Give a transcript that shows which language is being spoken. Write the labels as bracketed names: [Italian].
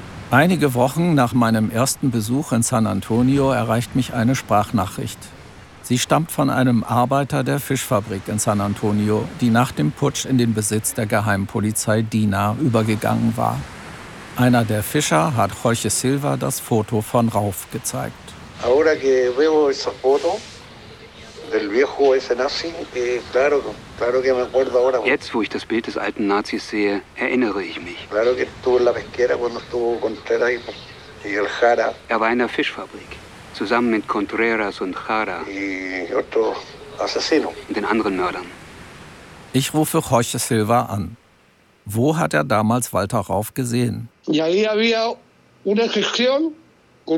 [German] Einige Wochen nach meinem ersten Besuch in San Antonio erreicht mich eine Sprachnachricht. Sie stammt von einem Arbeiter der Fischfabrik in San Antonio, die nach dem Putsch in den Besitz der Geheimpolizei DINA übergegangen war. Einer der Fischer hat Jorge Silva das Foto von Rauf gezeigt. [Spanish] Ahora que veo ese foto del viejo ese nazi, claro, claro que me acuerdo ahora. [German] Jetzt, wo ich das Bild des alten Nazis sehe, erinnere ich mich. [Spanish] Claro que estuvo en la pesquera cuando estuvo Contreras y el Jara. [German] Er war in der Fischfabrik, zusammen mit Contreras und Jara. [Spanish] Y otro asesino. [German] Und den anderen Mördern. Ich rufe Jorge Silva an. Wo hat er damals Walter Rauf gesehen? In